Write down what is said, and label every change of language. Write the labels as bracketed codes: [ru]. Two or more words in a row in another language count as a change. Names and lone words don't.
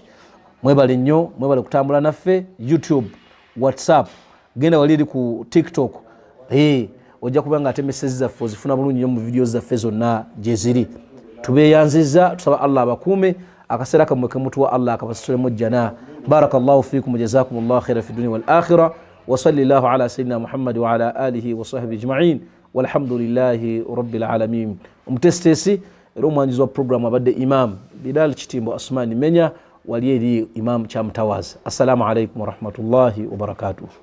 [lg] Mwebale nnyo, mwebale kutambula naffe YouTube, WhatsApp, genda wali eri ku TikTok. Ojja kubanga ate message zaffe ozifuna bulungi nnyo mu videos zaffe zonna gye ziri. Tubeeyanziza, tusaba Allah abakuume, akaseera kammwe ke mutuwa Allah akabasulemu jjana. [ar] بارك الله فيكم وجزاكم الله خيرا في الدنيا والآخرة. وصلى الله على سيدنا محمد وعلى آله وصحبه أجمعين. والحمد لله رب العالمين. [lg] Omutesitesi era omwanjuzi wa program abadde Imam Bilal Kitimbo Asmani Menya, wali eri Imam Kyamutawaza. [ar] السلام عليكم ورحمة الله وبركاته.